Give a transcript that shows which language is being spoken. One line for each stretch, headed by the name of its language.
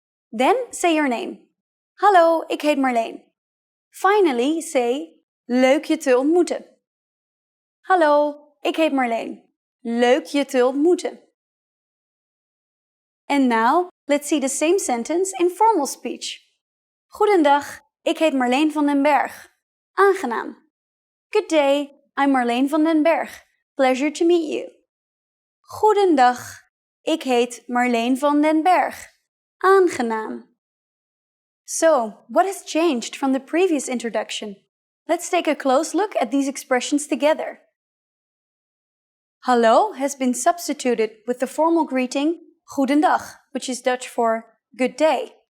English: Then say your name.
Dutch: Hallo, ik heet Marleen.
English: Finally say,
Dutch: leuk je te ontmoeten. Hallo, ik heet Marleen. Leuk je te ontmoeten.
English: And now, let's see the same sentence in formal speech.
Dutch: Goedendag, ik heet Marleen van den Berg. Aangenaam.
English: Good day, I'm Marleen van den Berg. Pleasure to meet you.
Dutch: Goedendag, ik heet Marleen van den Berg. Aangenaam.
English: So, what has changed from the previous introduction? Let's take a close look at these expressions together. Hallo has been substituted with the formal greeting Goedendag, which is Dutch for good day.